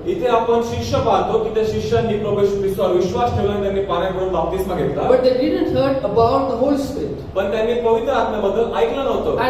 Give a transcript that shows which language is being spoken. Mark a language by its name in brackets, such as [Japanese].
[Marathi] इथे आपण शिष्य पाहतो की त्या शिष्यांनी प्रभू येशू ख्रिस्तावर विश्वास ठेवला आणि त्यांनी पाण्यात बुडून बाप्तिस्मा घेतला. [English] But they didn't heard about the Holy Spirit. [Marathi] पण त्यांनी पवित्र आत्म्याबद्दल ऐकलं नव्हतं.